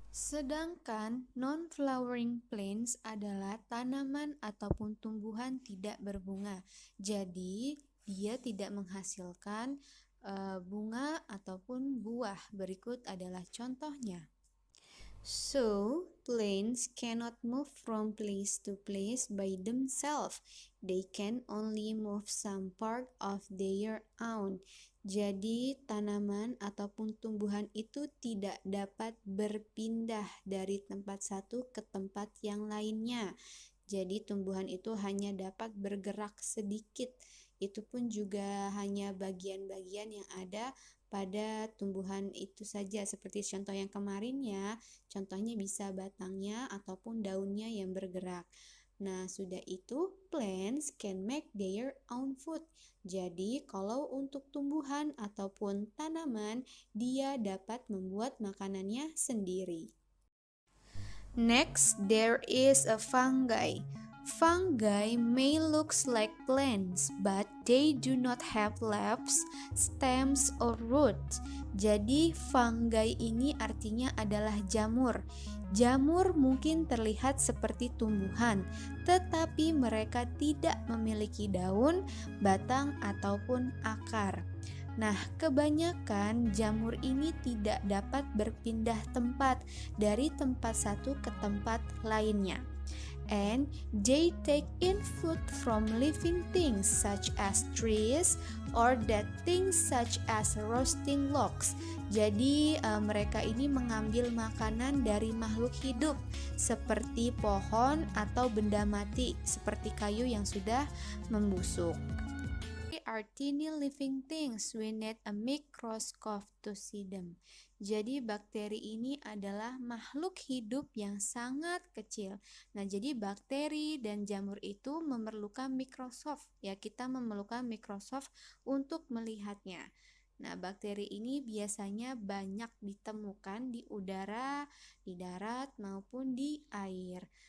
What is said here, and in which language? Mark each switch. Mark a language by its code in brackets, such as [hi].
[id] Sedangkan [en] non-flowering plants [id] adalah tanaman ataupun tumbuhan tidak berbunga. Jadi, dia tidak menghasilkan bunga ataupun buah. Berikut adalah contohnya. [en] So, plants cannot move from place to place by themselves. They can only move some part of their own. [id] Jadi, tanaman ataupun tumbuhan itu tidak dapat berpindah dari tempat satu ke tempat yang lainnya. Jadi, tumbuhan itu hanya dapat bergerak sedikit. Itu pun juga hanya bagian-bagian yang ada pada tumbuhan itu saja, seperti contoh yang kemarin ya. Contohnya bisa batangnya ataupun daunnya yang bergerak. Nah, sudah itu [en] plants can make their own food. [id] Jadi, kalau untuk tumbuhan ataupun tanaman, dia dapat membuat makanannya sendiri. [en] Next, there is a fungi. Fungi may look like plants, but they do not have leaves, stems, or roots. [id] Jadi fungi ini artinya adalah jamur. Jamur mungkin terlihat seperti tumbuhan, tetapi mereka tidak memiliki daun, batang, ataupun akar. Nah, kebanyakan jamur ini tidak dapat berpindah tempat dari tempat satu ke tempat lainnya. [en] and they take in food from living things such as trees or dead things such as roasting logs. [id] Jadi mereka ini mengambil makanan dari makhluk hidup seperti pohon atau benda mati seperti kayu yang sudah membusuk. [en] Are tiny living things. We need a microscope to see them. [id] Jadi bakteri ini adalah makhluk hidup yang sangat kecil. Nah, jadi bakteri dan jamur itu memerlukan mikroskop. Ya, kita memerlukan mikroskop untuk melihatnya. Nah, bakteri ini biasanya banyak ditemukan di udara, di darat maupun di air.